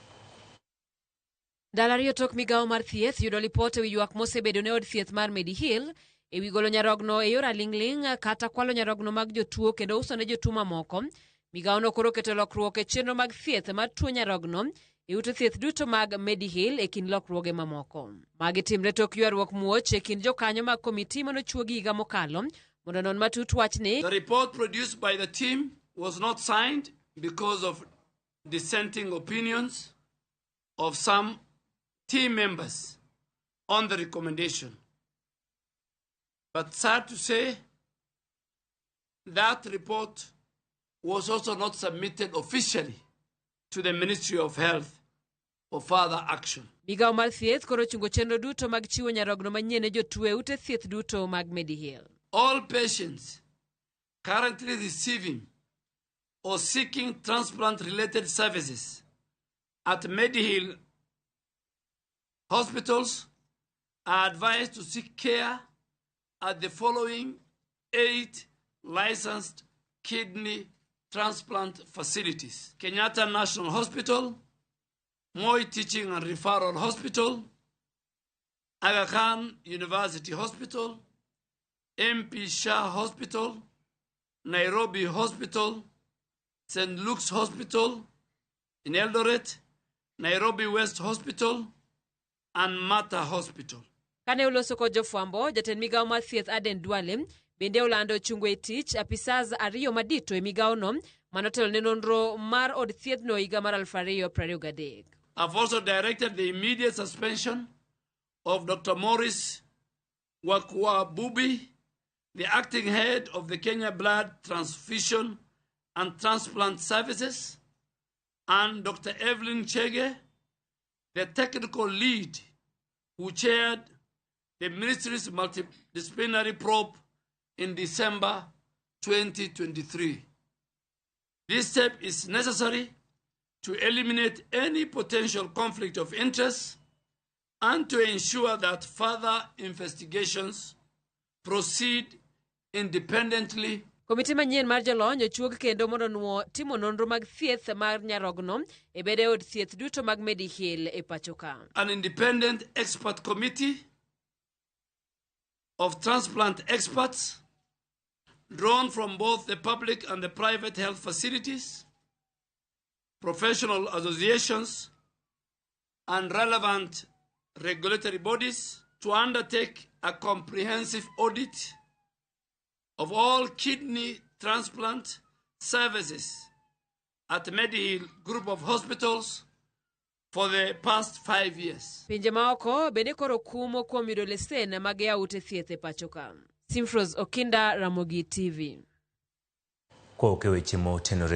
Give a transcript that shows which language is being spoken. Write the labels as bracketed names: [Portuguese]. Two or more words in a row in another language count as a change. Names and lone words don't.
[Luo (Kenya and Tanzania)] Dalario tok migao mar thieth yudo lipot ewi ywak mosebedo ne od thieth mar Mediheal ewi golo nyarogno e yor aling'ling kata kwalo nyarogno mag jotuo kendo uso ne jotuo mamoko. Migao no koro keto lokruok e chenro mag thieth mar tuo nyarogno e ute thieth duto mag Mediheal e kin lokruoge mamoko. Magi timre tok ywaruok muoch e kin jokanyo mag komiti manochuo gi higa mokalo mondo non matut wachni. [English] The report produced by the team was not signed because of dissenting opinions of some team members on the recommendation. But sad to say, that report was also not submitted officially to the Ministry of Health for further action. [Luo (Kenya and Tanzania)] Migao mar thieth koro chungo chenro duto mag chiwo nyarogno manyien ne jotuo e ute thieth duto mag Mediheal. [English] All patients currently receiving or seeking transplant-related services at Mediheal hospitals are advised to seek care at the following 8 licensed kidney transplant facilities: Kenyatta National Hospital, Moi Teaching and Referral Hospital, Aga Khan University Hospital, MP Shah Hospital, Nairobi Hospital, St. Luke's Hospital in Eldoret, Nairobi West Hospital, and Mata Hospital. [Luo (Kenya and Tanzania)] Kane uloso kod jofwambo, jatend migao mar thieth Aden Duale bende olando chungo e tich apisas ariyo madito e migao no manotelo ne nonro mar od thieth no higa mar 2023. [English] I've also directed the immediate suspension of Dr. Morris Wakwabubi, the acting head of the Kenya Blood Transfusion and Transplant Services, and Dr. Evelyn Chege, the technical lead who chaired the ministry's multidisciplinary probe in December 2023. This step is necessary to eliminate any potential conflict of interest and to ensure that further investigations proceed independently. [Luo (Kenya and Tanzania)] Komiti manyien mar jolony ochuog kendo mondo nuo timo nonro mag thieth mar nyarogno e bede od thieth duto mag Mediheal e pachoka. [English] An independent expert committee of transplant experts drawn from both the public and the private health facilities, professional associations, and relevant regulatory bodies to undertake a comprehensive audit of all kidney transplant services at Mediheal Group of Hospitals for the past 5 years. [Luo (Kenya and Tanzania)] Pinje maoko bende koro kumo kuom yudo lesen mag ute thieth e pachoka. Simfros Okinda, Ramogi TV. Kwa ukeweche motenore